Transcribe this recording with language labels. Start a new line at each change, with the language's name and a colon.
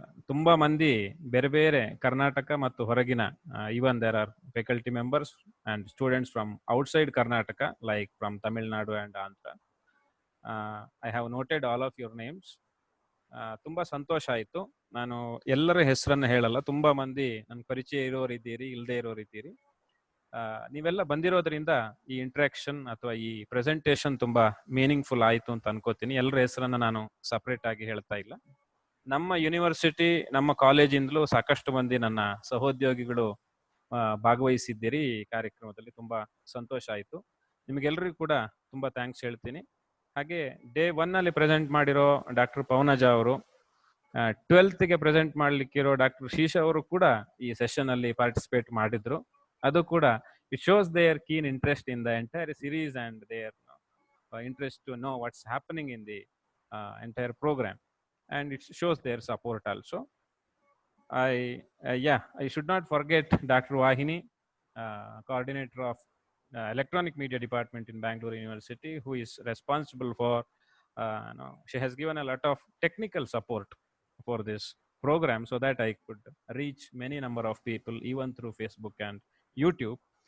Kannada: ತುಂಬಾ ಮಂದಿ ಬೇರೆ ಬೇರೆ ಕರ್ನಾಟಕ ಮತ್ತು ಹೊರಗಿನ,
English: even there are faculty members and students from outside Karnataka, like from Tamil Nadu and Andhra. I have noted all of your names.
Kannada: ತುಂಬಾ ಸಂತೋಷ ಆಯಿತು. ನಾನು ಎಲ್ಲರ ಹೆಸರನ್ನ ಹೇಳಲ್ಲ, ತುಂಬಾ ಮಂದಿ ನನ್ನ ಪರಿಚಯ ಇರೋರಿದ್ದೀರಿ, ಇಲ್ಲದೆ ಇರೋರಿದ್ದೀರಿ. ನೀವೆಲ್ಲ ಬಂದಿರೋದ್ರಿಂದ ಈ ಇಂಟ್ರಾಕ್ಷನ್ ಅಥವಾ ಈ ಪ್ರೆಸೆಂಟೇಶನ್ ತುಂಬಾ ಮೀನಿಂಗ್ಫುಲ್ ಆಯಿತು ಅಂತ ಅನ್ಕೋತೀನಿ. ಎಲ್ಲರ ಹೆಸರನ್ನ ನಾನು ಸಪರೇಟ್ ಆಗಿ ಹೇಳ್ತಾ ಇಲ್ಲ. ನಮ್ಮ ಯೂನಿವರ್ಸಿಟಿ, ನಮ್ಮ ಕಾಲೇಜಿಂದಲೂ ಸಾಕಷ್ಟು ಮಂದಿ ನನ್ನ ಸಹೋದ್ಯೋಗಿಗಳು ಭಾಗವಹಿಸಿದ್ದೀರಿ ಈ ಕಾರ್ಯಕ್ರಮದಲ್ಲಿ. ತುಂಬಾ ಸಂತೋಷ ಆಯಿತು. ನಿಮಗೆಲ್ಲರಿಗೂ ಕೂಡ ತುಂಬಾ ಥ್ಯಾಂಕ್ಸ್ ಹೇಳ್ತೀನಿ. ಹಾಗೆ ಡೇ 1 ಅಲ್ಲಿ ಪ್ರೆಸೆಂಟ್ ಮಾಡಿರೋ ಡಾಕ್ಟರ್ ಪವನಜ ಅವರು, 12ಗೆ ಪ್ರೆಸೆಂಟ್ ಮಾಡ್ಲಿಕ್ಕಿರೋ ಡಾಕ್ಟರ್ ಶೀಶಾ ಅವರು ಕೂಡ ಈ ಸೆಷನ್ ಅಲ್ಲಿ ಪಾರ್ಟಿಸಿಪೇಟ್ ಮಾಡಿದ್ರು. ಅದು ಕೂಡ
English: It shows their keen interest in the entire series and their interest to know what's happening in the entire program, and it shows their support also. I should not forget Dr. Vahini, coordinator of electronic media department in Bangalore University, who is responsible for she has given a lot of technical support for this program so that I could reach many number of people even through Facebook and YouTube.